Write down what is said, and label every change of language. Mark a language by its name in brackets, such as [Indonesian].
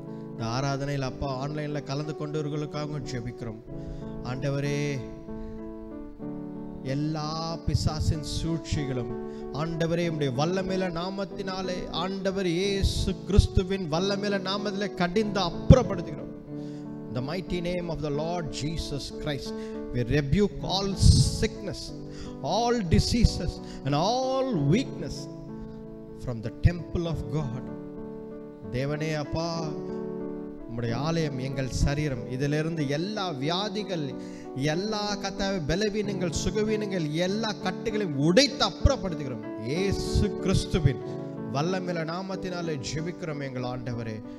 [Tamil] இந்த ஆராதனையில் அப்பா ஆன்லைன்ல கலந்து கொண்டவர்களுக்காக ஜெபிக்கிறோம் ஆண்டவரே. எல்லா பிசாசின் சூழ்ச்சிகளும் ஆண்டவரே உம்முடைய வல்லமையில நாமத்தினாலே ஆண்டவர் இயேசு கிறிஸ்துவின் வல்லமையில நாமத்திலே கடிந்து அப்புறப்படுத்துகிறோம். [English] The mighty name of the Lord Jesus Christ, we rebuke all sickness, all diseases and all weakness from the temple of God. [Tamil] தேவனே அப்பா, உம்முடைய ஆலயம் எங்கள் சரீரம், இதிலிருந்து எல்லா வியாதிகள், எல்லா கர்த்தாவே பலவீனங்கள், சுகவீனங்கள், எல்லா கட்டுகளையும் உடைத்து அப்புறப்படுத்துகிறோம். இயேசு கிறிஸ்துவின் வல்லமையில நாமத்தினாலே ஜெபிக்கிறோம் எங்கள் ஆண்டவரே.